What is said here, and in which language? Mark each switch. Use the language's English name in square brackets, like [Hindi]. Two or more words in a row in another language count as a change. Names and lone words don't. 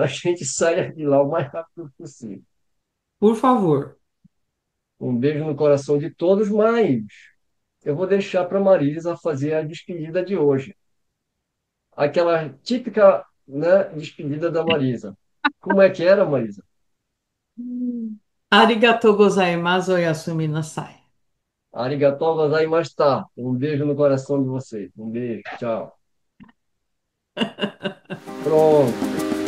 [Portuguese] A gente saia de lá o mais rápido possível. Por favor. Um beijo no coração de todos, mas eu vou deixar para Marisa fazer a despedida de hoje. Aquela típica, né, despedida da Marisa. Como é que era, Marisa? [Japanese] ありがとうございます、おやすみなさい. ありがとうございました. [Portuguese] Um beijo no coração de vocês. Um beijo. Tchau. Pronto.